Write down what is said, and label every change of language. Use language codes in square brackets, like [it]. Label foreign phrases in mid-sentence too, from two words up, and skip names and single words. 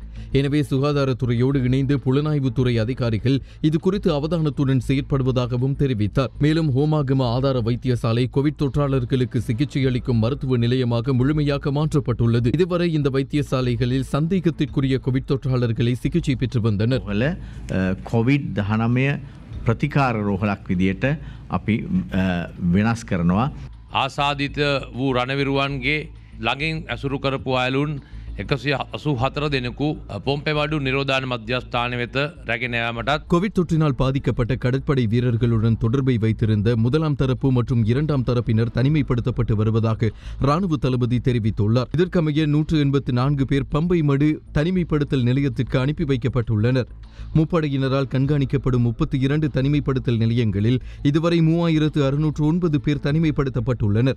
[ta] எனவே சுகாதாரத்துறையோடு இணைந்து புலனாய்வுத்துறை அதிகாரிகள் இது குறித்து அவதானத்துடன் செயற்படுவதாகவும் தெரிவித்தார். மேலும் ஹோமாகம ஆதார வைத்தியசாலை கோவிட் தொற்றாளர்களுக்கு சிகிச்சை அளிக்கும் மருத்துவ நிலையமாக முழுமையாக மாற்றப்பட்டுள்ளது. இதுவரை இந்த வைத்தியசாலைகளில் சந்தேகத்திற்குரிய கோவிட் தொற்றாளர்களை சிகிச்சை பெற்று வந்தனர். [si] COVID-19 ප්‍රතිකාර රෝහලක් විදියට අපි වෙනස් කරනවා. ආසාධිත වූ රණවිරුවන්ගේ ළඟින් ඇසුරු කරපු අයලුන් 184 දෙනෙකු පොම්පෙවඩු නිරෝධාන මධ්‍යස්ථාන වෙත රැගෙන යාමටත් [ta] கோவிட் தொற்றினால் பாதிக்கப்பட்ட கடற்படை வீரர்களுடன் தொடர்பை வைத்திருந்த 1ஆம் தரப்பு மற்றும் 2ஆம் தரப்பினர் தனிமைப்படுத்தப்பட்டு வருவதாக ராணுவ தளபதி தெரிவித்துள்ளார். இதற்கமைய 184 பேர் பம்பை மடு தனிமைப்படுத்தல் நிலையத்திற்கு அனுப்பி வைக்கப்பட்டுள்ளனர். முப்படையினரால் கண்காணிக்கப்படும் 32 தனிமைப்படுத்தல் நிலையங்களில் இதுவரை 3609 பேர் தனிமைப்படுத்தப்பட்டுள்ளனர்.